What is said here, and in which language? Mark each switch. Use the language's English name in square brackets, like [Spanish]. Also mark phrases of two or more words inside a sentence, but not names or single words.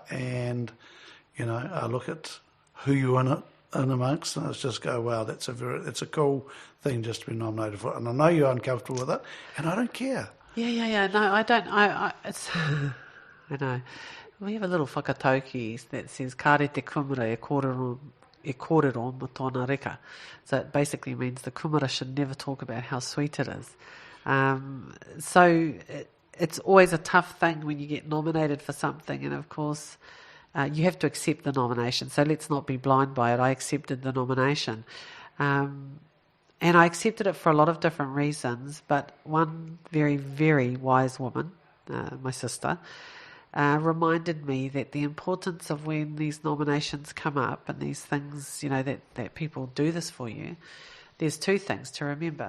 [English] And I look at who you're in amongst, and it's just go, wow, it's a cool thing just to be nominated for it. And I know you're uncomfortable with it, and I don't care. Yeah. No, I don't. It's. I know. We have a little whakatauki that says [Māori] kāore te kumara e kōrero mo tōna reka. [English] So it basically means the kumara should never talk about how sweet it is. So it's always a tough thing when you get nominated for something, and of course you have to accept the nomination. So let's not be blind by it. I accepted the nomination. And I accepted it for a lot of different reasons, but one very, very wise woman, my sister, reminded me that the importance of when these nominations come up and these things, that people do this for you, there's two things to remember.